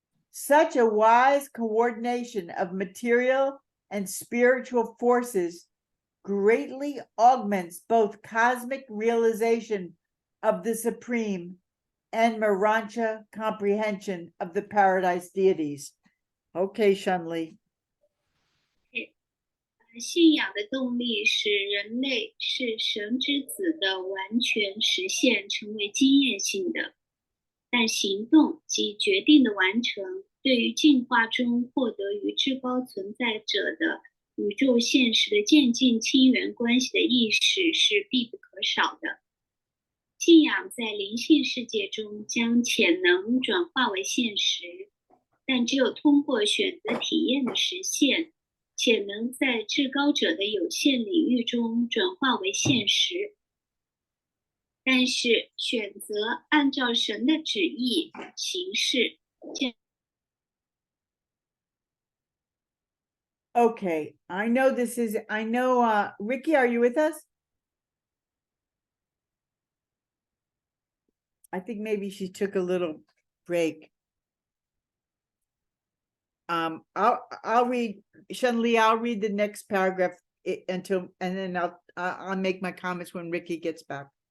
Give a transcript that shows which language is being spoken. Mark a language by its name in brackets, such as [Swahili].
[English] Such a wise coordination of material and spiritual forces greatly augments both cosmic realization of the Supreme and Marancha comprehension of the paradise deities. Okay, Shenli. [Chinese] 信仰的动力使人类是神之子的完全实现成为经验性的，但行动及决定的完成对于进化中获得与至高存在者的宇宙现实的渐进亲缘关系的意识是必不可少的。信仰在灵性世界中将潜能转化为现实，但只有通过选择体验的实现，潜能在至高者的有限领域中转化为现实。但是选择按照神的旨意行事。 [English] Okay, I know Ricky, are you with us? I think maybe she took a little break. I'll read, Shenli, I'll read the next paragraph and then I'll make my comments when Ricky gets back.